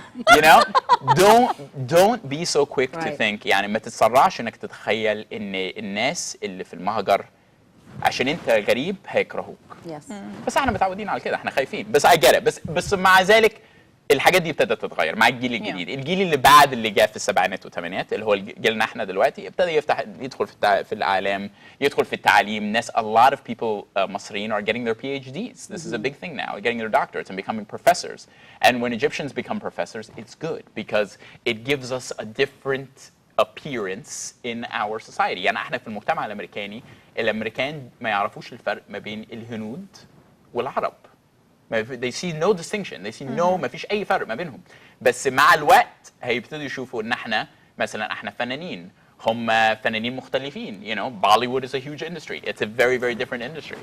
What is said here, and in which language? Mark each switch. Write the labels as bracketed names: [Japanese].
[English] you know don't be so quick to think. [Arabic] يعني ما تتسرعش انك تتخيل ان الناس اللي في المهجر عشان انت غريب هيكرهوك. بس احنا متعودين على كده، احنا خايفين. بس [English] I get it. [Arabic] بس مع ذلك الحاجات دي ابتدت تتغير مع الجيل الجديد. الجيل اللي بعد اللي جاء في السبعينات والثمانينات اللي هو جيلنا احنا دلوقتي ابتدى يدخل في الاعلام، يدخل في التعليم. ناس [English] a lot of people [Arabic] مصريين [English] are getting their PhDs. This is a big thing now, getting their doctorates and becoming professors. And when Egyptians become professors, it's good because it gives us a different appearance in our society. [Arabic] يعني احنا في المجتمع الامريكان ما يعرفوش الفرق ما بين الهنود والعرب. [English] They see no distinction. They see no [Arabic] ما فيش أي فرق ما بينهم. بس مع الوقت هيبتدوا يشوفوا إن احنا فنانين، هم فنانين مختلفين. [English] You know, Bollywood is a huge industry. It's a very very different industry.